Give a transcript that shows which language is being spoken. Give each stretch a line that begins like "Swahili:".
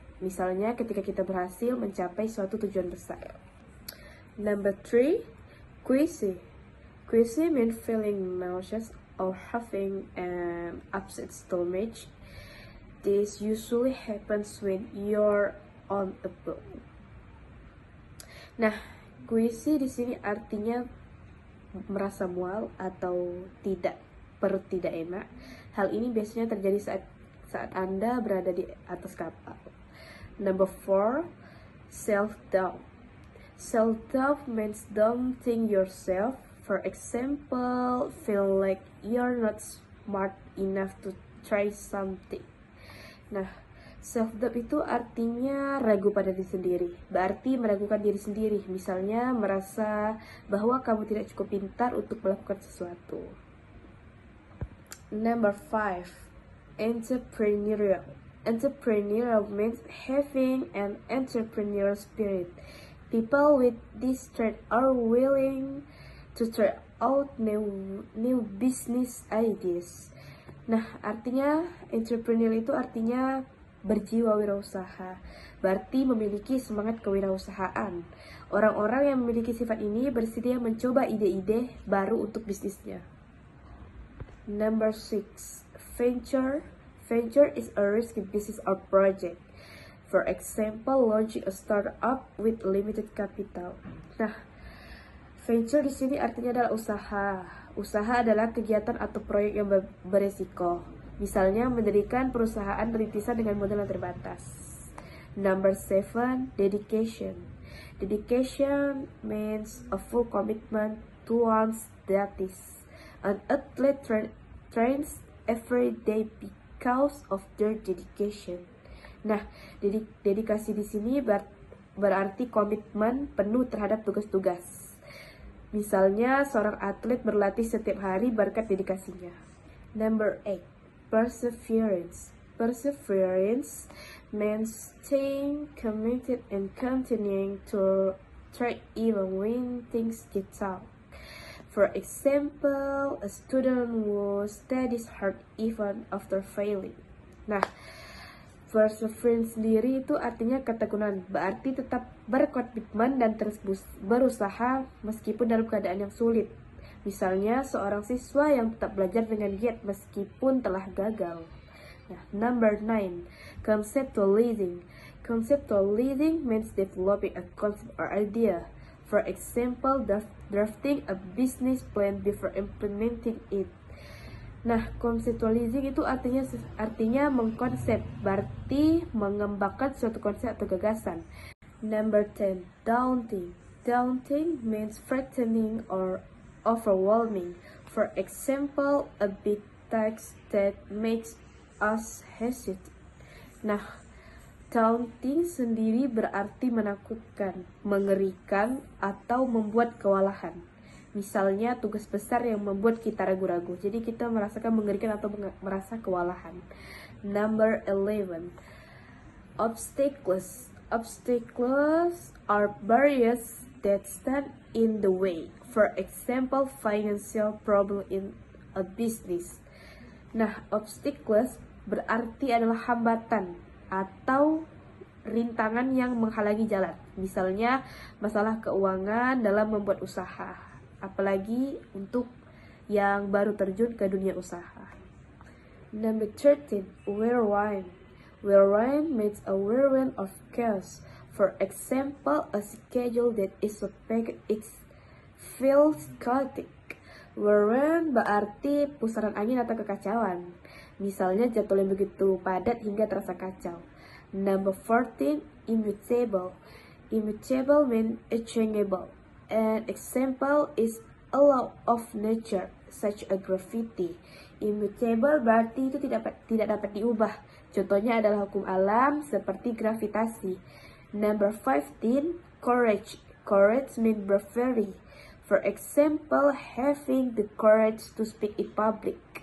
Indonesian: Misalnya ketika kita berhasil mencapai suatu tujuan besar.
English: Number 3, queasy. Queasy means feeling nauseous or having an upset stomach. This usually happens when you're on a boat.
Indonesian: Nah, queasy di sini artinya merasa mual atau perut tidak enak. Hal ini biasanya terjadi saat Anda berada di atas kapal.
English: Number 4, self-doubt. Self-doubt means doubting yourself. For example, feel like you're not smart enough to try something.
Indonesian: Nah, self-doubt itu artinya ragu pada diri sendiri. Berarti meragukan diri sendiri. Misalnya merasa bahwa kamu tidak cukup pintar untuk melakukan sesuatu.
English: Number 5, entrepreneurial. Entrepreneurial means having an entrepreneurial spirit. People with this trait are willing to try out new business ideas.
Indonesian: Nah, artinya entrepreneur itu artinya berjiwa wirausaha, berarti memiliki semangat kewirausahaan. Orang-orang yang memiliki sifat ini bersedia mencoba ide-ide baru untuk bisnisnya.
English: Number 6, venture. Venture is a risky business or project. For example, launching a startup with limited capital.
Indonesian: Nah, venture di sini artinya adalah usaha. Usaha adalah kegiatan atau proyek yang beresiko. Misalnya mendirikan perusahaan rintisan dengan modal yang terbatas.
English: Number 7, dedication. Dedication means a full commitment to one's duties. An athlete trains every day because of their dedication.
Indonesian: Nah, dedikasi di sini berarti komitmen penuh terhadap tugas-tugas. Misalnya, seorang atlet berlatih setiap hari berkat dedikasinya.
English: Number 8, perseverance. Perseverance means staying committed and continuing to try even when things get tough. For example, a student who studies hard even after failing.
Indonesian: Nah, perseverance sendiri itu artinya ketekunan, berarti tetap berkomitmen dan terus berusaha meskipun dalam keadaan yang sulit. Misalnya seorang siswa yang tetap belajar dengan giat meskipun telah gagal.
English: Nah, number 9, conceptualizing. Conceptualizing means developing a concept or idea. For example, drafting a business plan before implementing it.
Indonesian: Nah, conceptualizing itu artinya mengkonsep, berarti mengembangkan suatu konsep atau gagasan.
English: Number 10, daunting. Daunting means frightening or overwhelming. For example, a big task that makes us hesitate. Nah,
Indonesian: Daunting sendiri berarti menakutkan, mengerikan, atau membuat kewalahan. Misalnya tugas besar yang membuat kita ragu-ragu. Jadi kita merasakan mengerikan atau merasa kewalahan.
English: Number 11. Obstacles. Obstacles are barriers that stand in the way. For example, financial problem in a business.
Indonesian: Nah, obstacles berarti adalah hambatan atau rintangan yang menghalangi jalan. Misalnya, masalah keuangan dalam membuat usaha. Apalagi untuk yang baru terjun ke dunia usaha.
English: Number 13. Whirlwind. Whirlwind means a whirlwind of chaos. For example, a schedule that is so packed it feels chaotic.
Indonesian: Whirlwind berarti pusaran angin atau kekacauan. Misalnya jadwal yang begitu padat hingga terasa kacau.
English: Number 14. Immutable. Immutable means unchangeable. An example is a law of nature, such as gravity.
Indonesian: Immutable berarti itu tidak dapat diubah. Contohnya adalah hukum alam seperti gravitasi.
English: Number 15. Courage. Courage means bravery. For example, having the courage to speak in public.